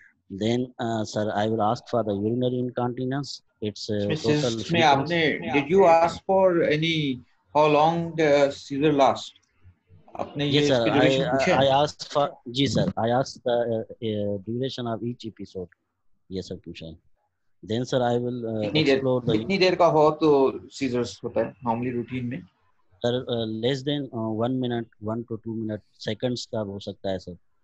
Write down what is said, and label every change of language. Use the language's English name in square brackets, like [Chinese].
[English] Then, sir, I will ask for the urinary incontinence. It's total frequency. Did you ask for any, how long the seizure lasts? Yes, sir. I asked for. Ji, sir. I asked the duration of each episode. Yes, sir. पूछा. Then, sir, I will explore the. [Hindi] कितनी देर का हो तो seizures होता है normally routine में? [English] Sir, less than 1 minute, 1 to 2 minute, seconds [Hindi] का हो सकता है, [English] sir.